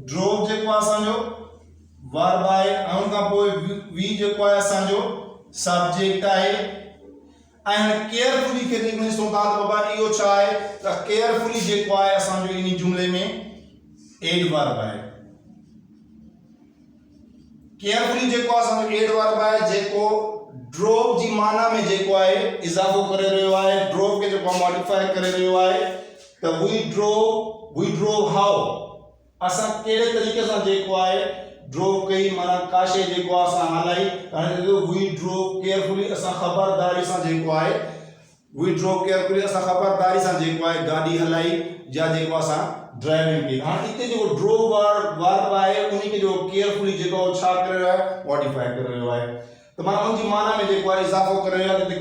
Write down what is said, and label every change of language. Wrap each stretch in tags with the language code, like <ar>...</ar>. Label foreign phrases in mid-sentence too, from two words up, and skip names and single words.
<sd>ड्रोव जेको आहे असांजो वर्ब आहे ऐं उन खां पोइ वी जेको आहे असांजो सब्जेक्ट आहे ऐं केयरफुली खे जेको ॾिसूं था त बाबा इहो छा आहे त केयरफुली जेको आहे असांजो इन जुमले में एडवर्ब आहे। केयरफुली जेको असांजो एडवर्ब आहे जेको ड्रोव जी माना में जेको आहे इज़ाफ़ो करे रहियो आहे, ड्रोव खे जेको मॉडिफाई करे रहियो आहे। त</sd> <en>we drove how</en> <sd>असां कहिड़े तरीक़े सां जेको आहे ड्रोव कई माना का शइ जेको आहे असां हलाई। हाणे</sd> <en>we drove carefully</en> <sd>असां ख़बरदारी सां जेको आहे ख़बरदारी सां जेको आहे गाॾी हलाई या जेको असां ड्राइविंग कई। हाणे हिते जेको ड्रोव वर्ब आहे उन खे जो केयरफुली जेको छा करे रहियो आहे मॉडिफाई करे रहियो आहे त माना उन जी माना में जेको आहे इज़ाफ़ो करे रहियो आहे।</sd>